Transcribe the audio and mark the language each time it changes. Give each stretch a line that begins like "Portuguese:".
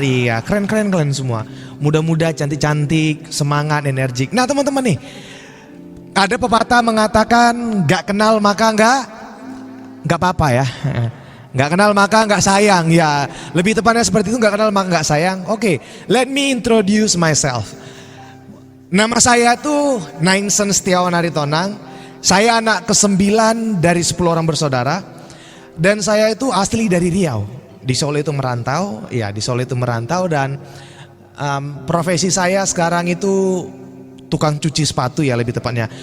Indonesian: Iya, keren-keren kalian semua. Muda-muda, cantik-cantik, semangat, energik. Nah teman-teman nih, ada pepatah mengatakan gak kenal maka gak apa-apa ya. Gak kenal maka gak sayang ya. Lebih tepatnya seperti itu, gak kenal maka gak sayang.
English: Oke, let me introduce myself.
Indonesian: Nama saya tuh Nainsen Setiawan Aritonang. Saya anak ke-9 dari 10 orang bersaudara. Dan saya itu asli dari Riau. Di Solo itu merantau. Ya, di Solo itu merantau. Dan profesi saya sekarang itu tukang cuci sepatu ya, lebih tepatnya.